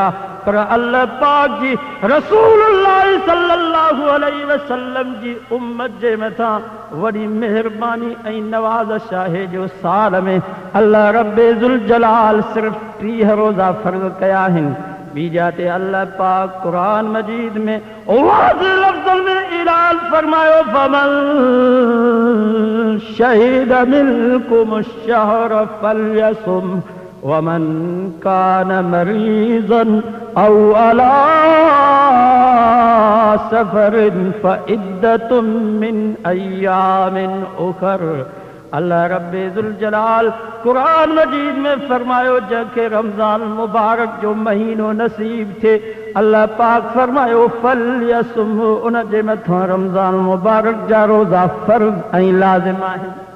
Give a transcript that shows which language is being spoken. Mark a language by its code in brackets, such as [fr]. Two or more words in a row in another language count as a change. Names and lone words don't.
[sd] पर अल्लाह पाक जी रसूलुल्लाह [ar] صلى الله عليه وسلم [sd] जी उम्मत जे मथां वॾी महिरबानी ऐं नवाज़श आहे जो साल में अल्लाह रब्बे जुल जलाल सिर्फ 30 रोज़ा फ़र्ज़ कया आहिनि। बीजाते अल्लाह पाक कुरान मजीद में वाज़े लफ्ज़न में ऐलान फरमायो, [ar] فمن شهد منكم الشهر فليصم ومن كان مريضا أو على سفر فعدة من أيام أخر. [sd] अल्लाह रब्बे जुल जलाल कुरान मजीद में फरमायो, जंहिंखे रमज़ान मुबारक जो महीनो नसीब थे, अल्लाह पाक फरमायो फल्यसुम, उन जे मथां रमज़ान मुबारक जा रोज़ा फ़र्ज़ ऐं लाज़िम आहिनि।